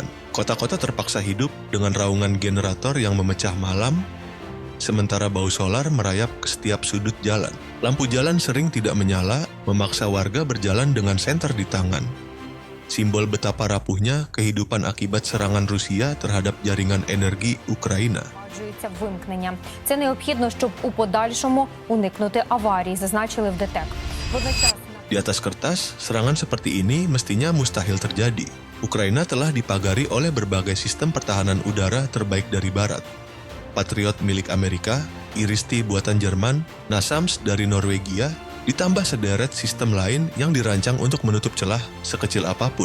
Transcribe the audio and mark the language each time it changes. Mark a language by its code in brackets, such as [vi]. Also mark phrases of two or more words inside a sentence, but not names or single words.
[id] Kota-kota terpaksa hidup dengan raungan generator yang memecah malam, sementara bau solar merayap ke setiap sudut jalan. Lampu jalan sering tidak menyala, memaksa warga berjalan dengan senter di tangan. Simbol betapa rapuhnya kehidupan akibat serangan Rusia terhadap jaringan energi Ukraina. [uk] Вимкнення. Це необхідно, щоб у подальшому уникнути аварій, зазначили в ДТЕК. [id] Di atas kertas, serangan seperti ini mestinya mustahil terjadi. Ukraina telah dipagari oleh berbagai sistem pertahanan udara terbaik dari barat. Patriot milik Amerika, Iris-T buatan Jerman, NASAMS dari Norwegia, ditambah sederet sistem lain yang dirancang untuk menutup celah sekecil apapun.